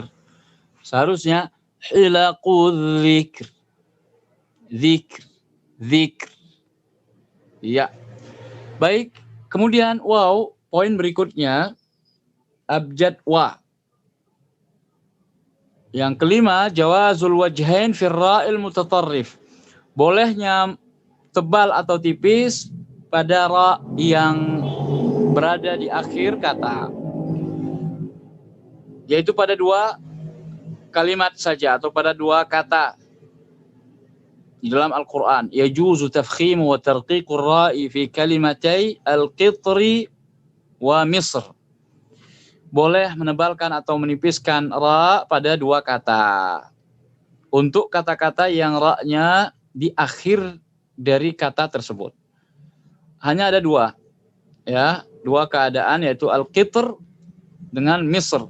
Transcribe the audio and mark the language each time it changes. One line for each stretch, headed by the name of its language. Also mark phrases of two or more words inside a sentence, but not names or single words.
Indonesian: Seharusnya
Arabic: حلق الذكر.
Indonesian: Zikr. Ya. Baik. Kemudian waw, poin berikutnya abjad wa. Yang kelima,
Arabic: جواز الوجهين في الراء المتطرف.
Indonesian: Bolehnya tebal atau tipis pada ra yang berada di akhir kata. Yaitu pada dua kalimat saja atau pada dua kata. Di dalam Al-Quran,
Arabic: يجوز تفخيم وترقيق الراء في كلمتي القطر ومصر.
Indonesian: Boleh menebalkan atau menipiskan ra pada dua kata. Untuk kata-kata yang ra-nya di akhir dari kata tersebut. Hanya ada dua. Ya, dua keadaan yaitu al-qitr dengan Misr.